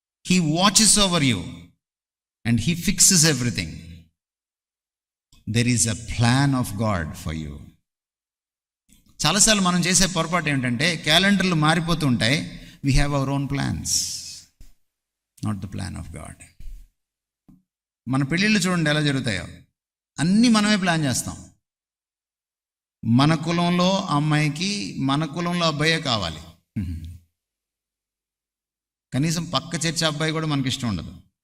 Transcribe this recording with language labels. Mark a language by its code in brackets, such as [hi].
[en] He watches over you and he fixes everything. There is a plan of God for you. [te] చాలాసార్లు మనం చేసే పొరపాటు ఏమిటంటే క్యాలెండర్లు మారిపోతూ ఉంటాయి. [en] We have our own plans, not the plan of God. [te] మన పెళ్ళిళ్ళు చూడండి ఎలా జరుగుతాయో, అన్నీ మనమే ప్లాన్ చేస్తాం. మన కులంలో అమ్మాయికి మన కులంలో అబ్బాయే కావాలి. కనీసం పక్క చర్చ అబ్బాయి కూడా మనకి ఇష్టం ఉండదు.